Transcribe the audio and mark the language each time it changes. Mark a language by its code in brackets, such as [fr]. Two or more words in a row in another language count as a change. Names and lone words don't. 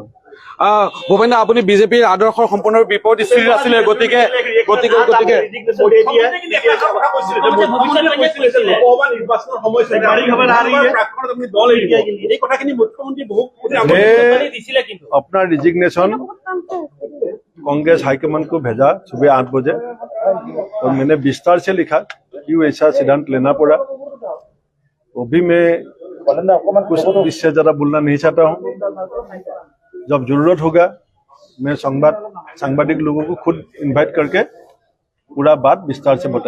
[as] ভূপেন দা, আপুনি বিজেপিৰ আদৰ্শৰ সম্পূৰ্ণ বিপৰীত স্থিতিত আছিলে, গতিকে নিৰ্বাচনৰ সময়ছোৱাত দল এৰিব, এই কথাখিনি মুখ্যমন্ত্ৰী দিছিলে। কিন্তু [hi] अपना रिजिग्नेशन कांग्रेस हाईकमान को भेजा सुबह 8 बजे और मैंने विस्तार से लिखा क्यों ऐसा सिद्धांत लेना पड़ा। वो भी मैं कुछ इससे ज्यादा बोलना नहीं चाहता हूँ। जब जरूरत होगा मैं सांबादिक लोगों को खुद इनवाइट करके पूरा बात विस्तार से बताया।